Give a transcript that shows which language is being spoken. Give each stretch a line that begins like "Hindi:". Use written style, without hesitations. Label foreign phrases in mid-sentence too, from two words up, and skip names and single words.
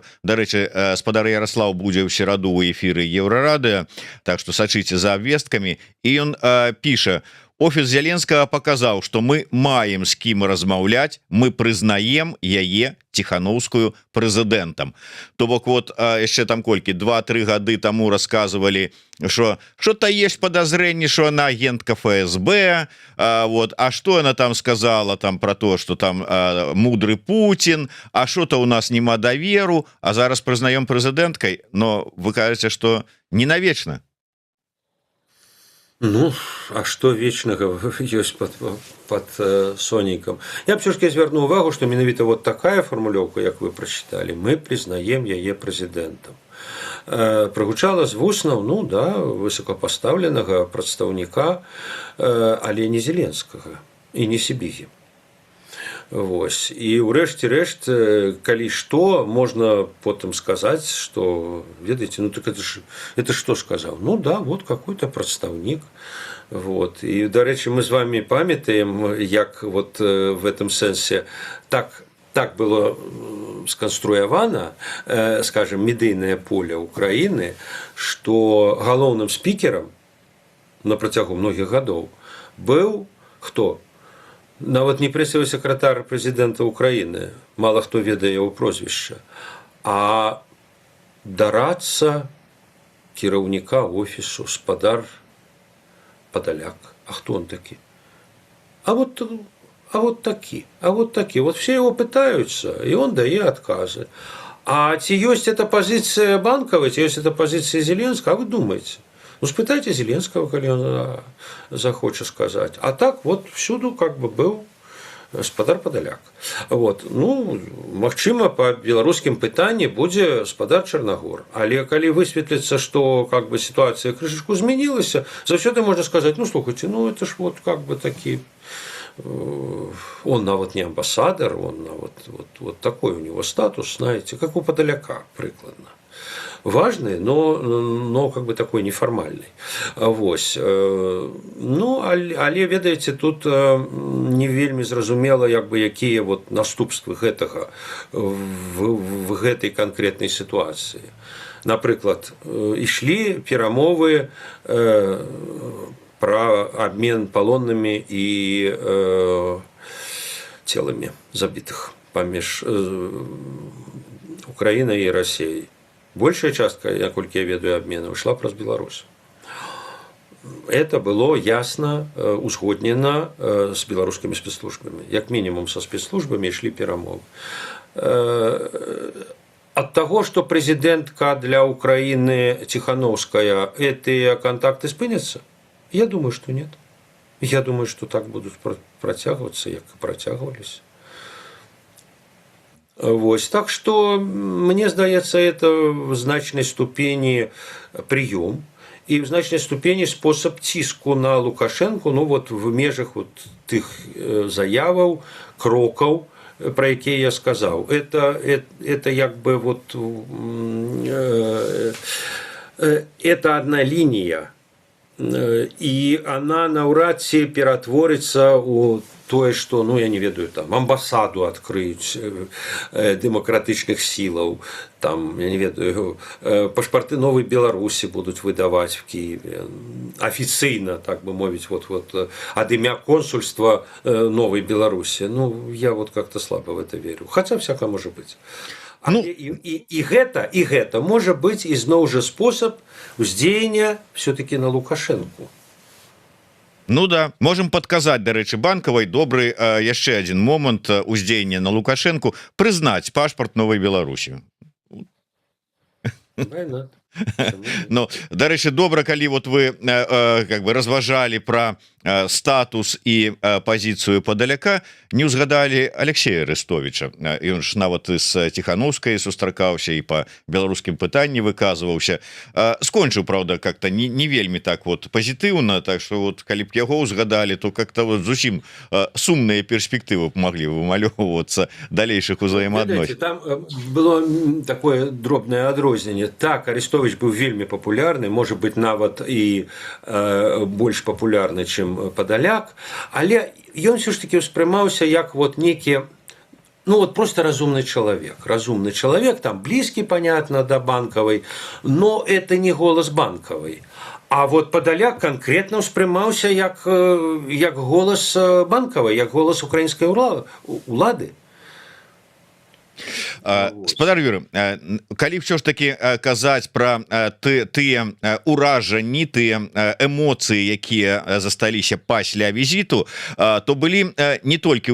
Belarusian: Дарэчы, спадар Ярослав будзе ў сераду ў эфіры Еўрарадыё, так што сачыце за абвесткамі. І ён піша: офіс Зеленскага паказаў, што мы маем з кім размаўляць, мы прызнаем яе Тихановскую прэзідэнтам. То бок вот яшчэ там колькі 2-3 гады таму рассказывалі,
Russian: что что-то есть подозрение, что она агентка ФСБ, вот, а что она там сказала там про то, что там мудрый Путин, а что-то у нас
Belarusian: нема даверу,
Russian: а
Belarusian: зараз прызнаем прэзідэнткай.
Russian: Но вы кажете, что не навечно. Ну, а что вечного есть под сонейком?
Belarusian: Я б все-таки звярнуў увагу, что менавіта вот такая формулёўка, як вы прочитали, мы признаем яе прэзідэнтам. Прагучала з вуснаў, ну да, высокопоставленного прадстаўніка, але не Зеленскага и не Сибігі. Вось. І ўрэшце рэшт, калі што, можна потым сказаць, што, ведаеце,
Russian: ну так это что сказал? Ну да, вот какой-то прадстаўнік. Вот.
Belarusian: І, дарэчы, мы з вами памятаем, як
Russian: вот в этом
Belarusian: сэнсе так было сканструявана, скажем, медыйнае поле Украины, што галоўным спікерам на працягу многіх гадоў быў хто? Нават не прэсавы сакратар прэзідэнта Украіны, мала хто ведае яго прозвішча, а дарадца кіраўніка офісу, спадар Падаляк. А хто он такі?
Russian: А а вот такие, а вот такие. Вот все его пытаются, и он дает отказы. А
Belarusian: ці ёсць
Russian: эта позиция Банковой,
Belarusian: ці ёсць
Russian: эта позиция Зеленского, а вы думаете? Ну, спытайте Зеленского, коли он захочет сказать. А так вот всюду как бы был спадар Падаляк. Вот.
Belarusian: Ну, магчыма, по беларускім пытанні будзе спадар Чарнагор. Але калі высветліцца, што
Russian: как бы ситуация
Belarusian: крышечку змянілася, заўсёды можна сказаць, ну, слухайте, ну,
Russian: это ж вот как бы такі, он
Belarusian: нават не
Russian: амбассадор, он нават вот такой у него статус, знаете, как у Падаляка прыкладна. Важный, но как бы такой неформальный.
Belarusian: Вось. Ну, але, ведаеце, тут не вельмі зразумела, як бы, якія вот наступствы гэтага в гэтай канкрэтнай сітуацыі. Напрыклад, ішлі перамовы про обмен палоннымі і целамі забітых паміж Украінай і Расіяй. Большая частка, наколькі я ведаю, обмену шла праз Беларусь. Это было ясно узгоднена с беларускімі спецслужбамі. Як мінімум са спецслужбамі ішлі перамовы.
Russian: От того, что президентка для Украины Тихановская, эти контакты спынятся? Я думаю, что нет. Я думаю, что так будут протягиваться, как и протягивались. Вот. Так что,
Belarusian: мне здаецца,
Russian: это в значной ступени прием и в значной ступени способ
Belarusian: ціску на Лукашенко, ну вот в межах вот тых заяваў, крокаў, про якія я сказал. Это як бы
Russian: вот это одна линия, и она
Belarusian: наўрад ці ператворыцца у тое, што, ну, я не ведаю, там, амбасаду адкрыюць дэмакратычных сілаў, там, я не ведаю, пашпарты новай Беларусі будуць выдаваць
Russian: в Киеве.
Belarusian: Афіцыйна, так бы мовіць, вот, ад імя консульства новай Беларусі.
Russian: Ну, я вот как-то слабо в это верю. Хотя всяко может быть. Ну, и гэта может быть
Belarusian: изноў жа
Russian: способ уздзеяння все-таки на Лукашенко. Ну да, можем подказать, дарэчы, Банковой добрый яшчэ один момант уздзеяння на Лукашенко,
Belarusian: прызнаць пашпарт новой Беларусі. Ну, дарэчы, добра, калі вот вы как бы разважалі про статус і пазіцыю Падаляка, не ўзгадалі Алексея Арестовича. Ён ж нават з Тихановскай сустракаўся і по беларускім пытанні выказваўся. Скончыў,
Russian: правда, как-то
Belarusian: не вельмі так вот пазітыўна, так что вот калі б яго ўзгадалі, то как-то вот зусім сумныя перспектывы маглі вымалёўвацца далейшых узаемаадносін.
Russian: Там было такое дробнае адрозненне.
Belarusian: Так, Арестович быў вельмі папулярны, можа быть, нават і больш папулярны, чым Падаляк, але ён все ж таки ўспрымаўся як вот некі, ну вот
Russian: просто разумный человек, там близкий, понятно, до Банковой, но это не голос Банковой.
Belarusian: А вот Падаляк конкретно ўспрымаўся як
Russian: голос Банковой,
Belarusian: як
Russian: голос украинской улады.
Belarusian: Спадар Юрый, калі ўсё ж таки казаць про тыя уражанні, тыя эмоцыі, якія засталіся пасля візіту, то былі не толькі